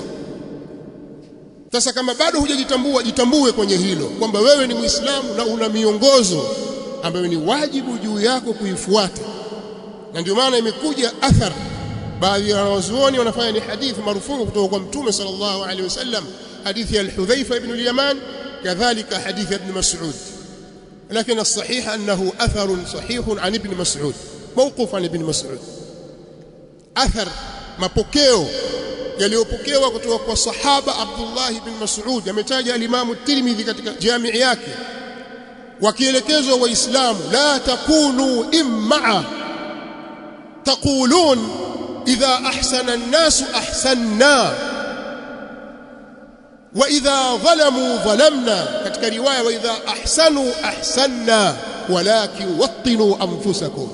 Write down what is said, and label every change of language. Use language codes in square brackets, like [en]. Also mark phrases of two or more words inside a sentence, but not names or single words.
[sw] Sasa kama bado hujajitambua, jitambue kwenye hilo kwamba wewe ni Muislamu na una miongozo ambayo ni wajibu juu yako kuifuata. Na ndio maana imekuja athar, baadhi ya wanazuoni wanafanya ni hadithi marufuku kutoka kwa Mtume [ar] صلى الله عليه وسلم, [sw] hadithi ya Hudhaifa ibn al-Yaman, kadhalika hadithi ya Ibn Mas'ud. [ar] Lakini الصحيح أنه أثر صحيح عن ابن مسعود، موقوف عن ابن مسعود. [sw] أثر mapokeo yaliyopokewa kutoka kwa sahaba Abdullah ibn Mas'ud yametaja al-Imam at-Tirmidhi katika jamii yake, wakielekezwa waislamu [ar] لا تكونوا إمعة تقولون إذا أحسن الناس أحسنا وإذا ظلموا ظلمنا, [sw] katika riwaya [ar] وإذا أحسنوا أحسنا ولكن وطنوا أنفسكم.